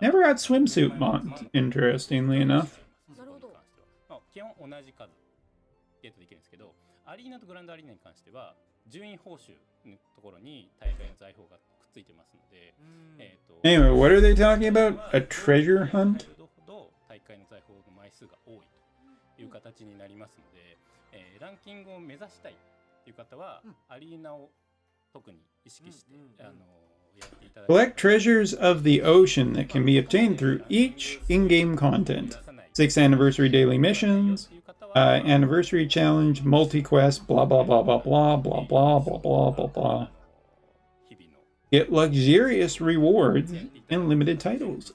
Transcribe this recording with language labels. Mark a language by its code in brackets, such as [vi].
[en] Never got swimsuit mont, interestingly enough. [ja] なるほど。まあ、基本同じ数ゲットできるんですけど、アリーナとグランドアリーナに関しては順位報酬のところに大会の財宝がくっついてますので、 [en] Anyway, what are they talking about? A treasure hunt? [ja] ほど大会の財宝の枚数が多いという形になりますので、ランキングを目指したいという方は、アリーナを特に意識して、やっていただき [en] Collect treasures of the ocean that can be obtained through each in-game content. 6th anniversary daily missions, anniversary challenge, multi-quest, blah blah blah blah blah blah blah blah blah blah blah. Get luxurious rewards and limited titles.